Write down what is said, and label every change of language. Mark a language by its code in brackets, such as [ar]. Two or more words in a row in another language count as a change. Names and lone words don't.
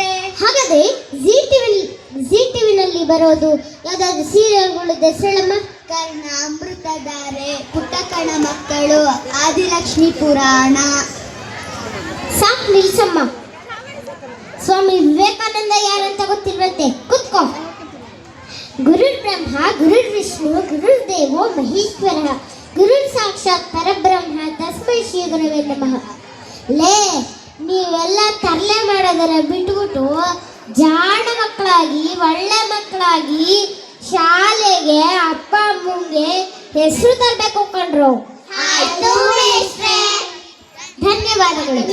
[kn] ಹಾಗಾದ್ರೆ ಜಿ ಟಿವಿನಲ್ಲಿ ಬರೋದು ಯಾವ್ದಾದ್ರು ಸೀರಿಯಲ್ಗಳು ಹೆಸರಮ್ಮ? ಕರ್ಣ, ಅಮೃತಧಾರೆ, ಬಸವಣ್ಣ ಮಕ್ಕಳು ಆದಿಲಕ್ಷ್ಮಿ ಪುರಾಣ. ಸಾಕ್ ನಿಲ್ಸಮ್ಮ. ಸ್ವಾಮಿ ವಿವೇಕಾನಂದ ಯಾರಂತ ಗೊತ್ತಿಲ್ವಂತೆ, ಕುತ್ಕೋ. [sa] ಗುರುರ್ ಬ್ರಹ್ಮ ಗುರುರ್ ವಿಷ್ಣು ಗುರುರ್ ದೇವೋ ಮಹೇಶ್ವರ ಗುರುರ್ ಸಾಕ್ಷಾತ್ ಪರಬ್ರಹ್ಮ ತಸ್ಮೈ ಶ್ರೀ ಗುರುವೇ ನಮಃ. [kn] ಲೇ, ನೀವೆಲ್ಲ ತರಲೆ ಮಾಡೋದರ ಬಿಟ್ಬಿಟ್ಟು ಜಾಣ ಮಕ್ಕಳಾಗಿ ಒಳ್ಳೆ ಮಕ್ಕಳಾಗಿ ಶಾಲೆಗೆ ಅಪ್ಪ ಅಮ್ಮಂಗೆ ಹೆಸರು ತರಬೇಕು ಕಂಡ್ರು. ಆಯ್ತು ಮೇಷ್ಟ್ರೇ. ಧನ್ಯವಾದಗಳು.